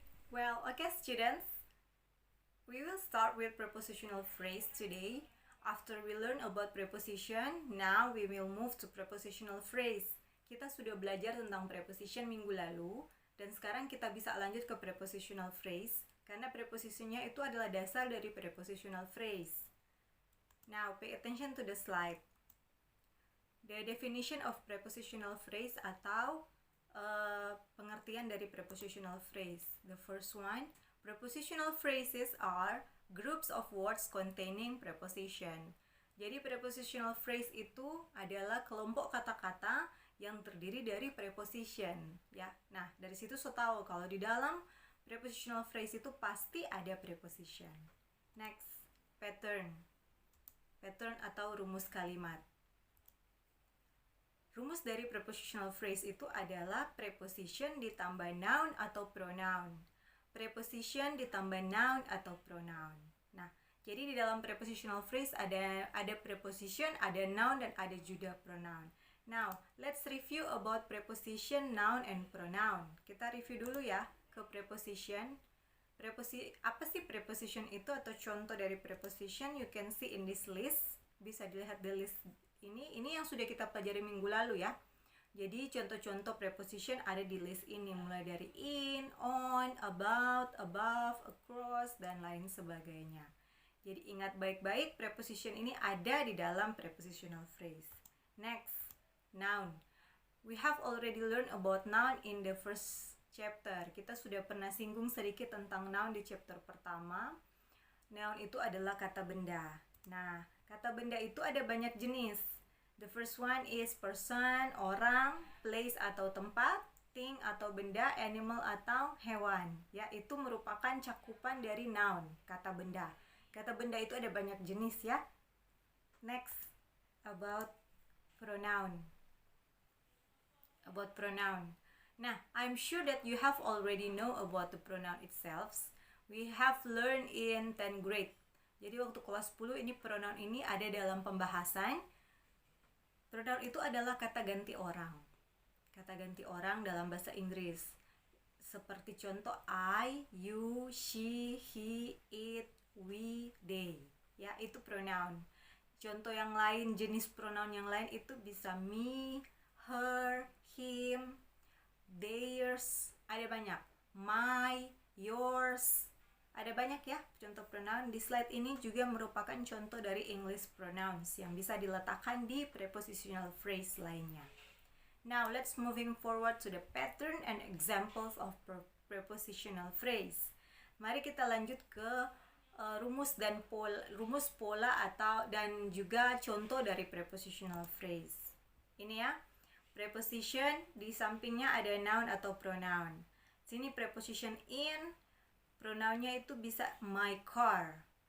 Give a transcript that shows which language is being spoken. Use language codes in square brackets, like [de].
[en] Well, okay, students, we will start with prepositional phrase today. After we learn about preposition, now we will move to prepositional phrase. [id] Kita sudah belajar tentang preposition minggu lalu, dan sekarang kita bisa lanjut ke prepositional phrase, karena prepositionnya itu adalah dasar dari prepositional phrase. [en] Now, pay attention to the slide. The definition of prepositional phrase [id] atau pengertian dari prepositional phrase. [en] The first one, prepositional phrases are groups of words containing preposition. [id] Jadi prepositional phrase itu adalah kelompok kata-kata yang terdiri dari preposition, ya. Nah, dari situ so tahu kalau di dalam prepositional phrase itu pasti ada preposition. [en] Next, pattern. Pattern [id] atau rumus kalimat. Rumus dari prepositional phrase itu adalah preposition ditambah noun atau pronoun. Preposition ditambah noun atau pronoun. Nah, jadi di dalam prepositional phrase ada preposition, ada noun, dan ada juga pronoun. [en] Now, let's review about preposition, noun, and pronoun. [id] Kita review dulu ya ke preposition. Apa sih preposition itu atau contoh dari preposition? [en] You can see in this list. [id] Bisa dilihat di list ini yang sudah kita pelajari minggu lalu ya. Jadi contoh-contoh preposition ada di list ini, mulai dari in, on, about, above, across, dan lain sebagainya. Jadi ingat baik-baik, preposition ini ada di dalam prepositional phrase. [en] Next, noun. We have already learned about noun in the first chapter. [id] Kita sudah pernah singgung sedikit tentang noun di chapter pertama. Noun itu adalah kata benda. Nah, kata benda itu ada banyak jenis. [en] The first one is person, orang, place atau tempat, thing atau benda, animal atau hewan. [id] Ya, itu merupakan cakupan dari noun, kata benda. Kata benda itu ada banyak jenis ya. [en] Next, about pronoun. About pronoun. Nah, I'm sure that you have already know about the pronoun itself. We have learned in 10th grade. [id] Jadi waktu kelas 10 ini pronoun ini ada dalam pembahasan. Pronoun itu adalah kata ganti orang. Kata ganti orang dalam bahasa Inggris. Seperti contoh I, you, she, he, it, we, they. Ya, itu pronoun. Contoh yang lain, jenis pronoun yang lain itu bisa me, her, him, theirs. Ada banyak. [en] My, yours. [id] Ada banyak ya contoh pronoun. Di slide ini juga merupakan contoh dari English pronouns yang bisa diletakkan di prepositional phrase lainnya. [en] Now let's moving forward to the pattern and examples of prepositional phrase. [id] Mari kita lanjut ke rumus pola atau dan juga contoh dari prepositional phrase. Ini ya. Preposition di sampingnya ada noun atau pronoun. Sini preposition in, pronounnya itu bisa my car.